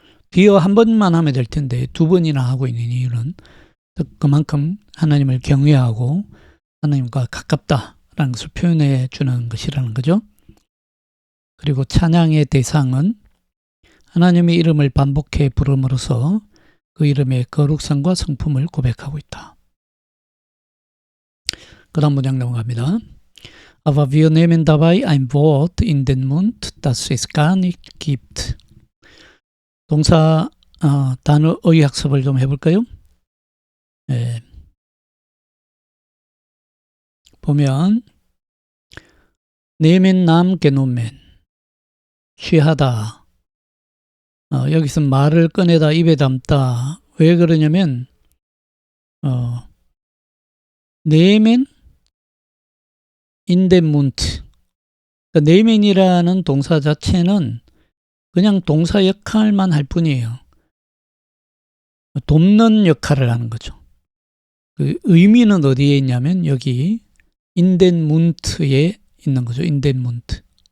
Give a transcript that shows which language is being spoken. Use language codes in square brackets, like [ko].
[ko] 비어 한 번만 하면 될 텐데 두 번이나 하고 있는 이유는 그만큼 하나님을 경외하고 하나님과 가깝다라는 것을 표현해 주는 것이라는 거죠. 그리고 찬양의 대상은 하나님의 이름을 반복해 부름으로써 그 이름의 거룩성과 성품을 고백하고 있다. 그 다음 문장 넘어갑니다. [de] Aber wir nehmen dabei ein Wort in den Mund, das es gar nicht gibt. [ko] 동사 단어 어휘 학습을 좀 해볼까요? 보면 nehmen Namen genommen 취하다. 여기서 말을 꺼내다 입에 담다. 왜 그러냐면 [de] nehmen in den Mund. [ko] 그러니까 nehmen이라는 동사 자체는 그냥 동사 역할만 할 뿐이에요. 돕는 역할을 하는 거죠. 그 의미는 어디에 있냐면 여기 [de] in den Mund [ko] 에 있는 거죠. [de] in den Mund.